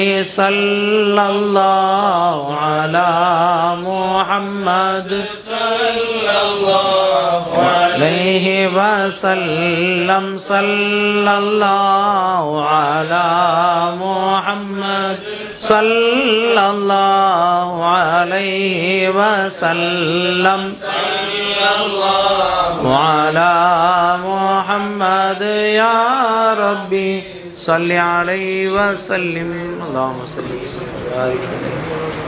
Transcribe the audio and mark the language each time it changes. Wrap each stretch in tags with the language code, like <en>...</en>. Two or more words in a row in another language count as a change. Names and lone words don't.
<ar>صلى الله على محمد صلى الله عليه وسلم. صلى الله على محمد صلى الله عليه وسلم وعلى محمد يا رب صل عليه وسلم. اللهم صل وسلم وبارك عليه.</ar>